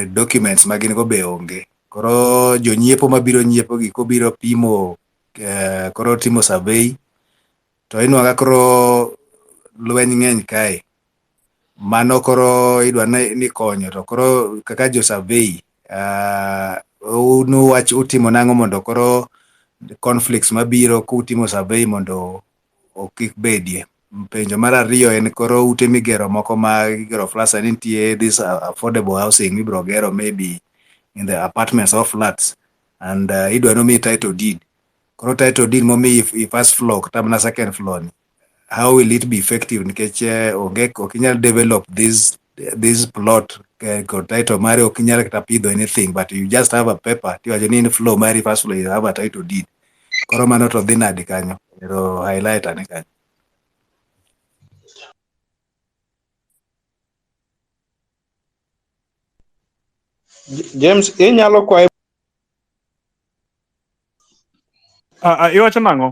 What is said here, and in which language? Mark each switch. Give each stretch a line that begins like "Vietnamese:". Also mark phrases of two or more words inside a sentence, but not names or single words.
Luo (Kenya and Tanzania): documents magin go be onge, koro jonyiepo mabiro nyiepo gi kobiro pimo koro timo survey to inwaka koro lweny ng'eny kae, mano koro idwa ni konyo, to koro kaka jo survey wach utimo nang'o mondo koro conflicts mabiro kutimo survey mondo okik bedie. Penjo mar ariyo en koro ute migero moko ma igero flats nitie
English: this affordable housing
Luo (Kenya and Tanzania): mibro gero
English: maybe in the apartments or flats, and
Luo (Kenya and Tanzania): idwa nomi
English: title deed. Koro title deed momi first floor
Luo (Kenya and Tanzania): kata mana
English: second floor ni, how will it be effective
Luo (Kenya and Tanzania): nikech okinyal
English: develop this plot ko title
Luo (Kenya and Tanzania): mari okinyal kata pidho
English: anything, but you just have a paper
Luo (Kenya and Tanzania): tiwacho ni in
English: floor mari first floor you have a title deed.
Luo (Kenya and Tanzania): Koro mano to dhi nadi kanyo, ero highlight ane kanyo. James, inyalo kwayo Iwacho nang'o?